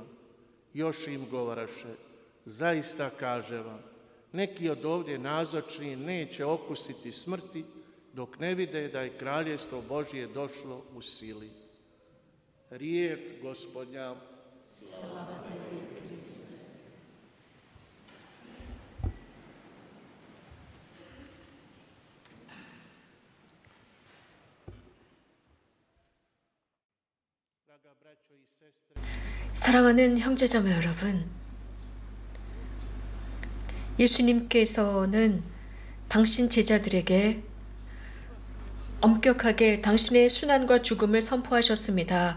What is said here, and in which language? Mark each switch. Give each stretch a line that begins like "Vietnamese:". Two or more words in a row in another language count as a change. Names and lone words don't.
Croatian: Još im govoraše: zaista kaže vam, neki od ovdje nazočni neće okusiti smrti dok ne vide da je kraljevstvo Božje došlo u sili. Riječ Gospodnja. Slava tebi, Kriste.
Korean: 사랑하는 형제자매 여러분, 예수님께서는 당신 제자들에게 엄격하게 당신의 순환과 죽음을 선포하셨습니다.